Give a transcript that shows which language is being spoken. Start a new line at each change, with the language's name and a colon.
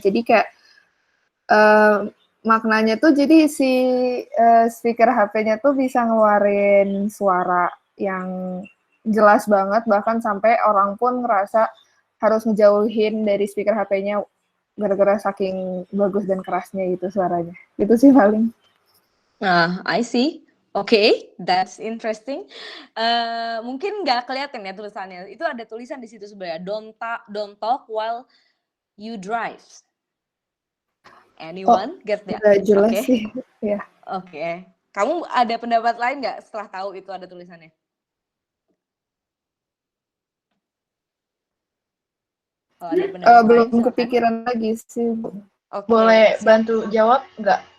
Indonesian: Jadi kayak maknanya tuh jadi si speaker HP-nya tuh bisa ngeluarin suara yang jelas banget, bahkan sampai orang pun ngerasa harus ngejauhin dari speaker HP-nya gara-gara saking bagus dan kerasnya gitu suaranya. Itu sih paling.
English: I see. Oke, that's interesting.
Indonesian: Mungkin nggak kelihatan ya tulisannya. Itu ada tulisan di situ sebenarnya.
English: Don't talk while you drive. Anyone get that?
Indonesian: Udah jelas sih. Ya. Oke. Kamu ada pendapat lain nggak setelah tahu itu ada tulisannya? Kalau ada pendapat lain, Belum silakan. kepikiran lagi sih. Oke, Boleh bantu jawab nggak?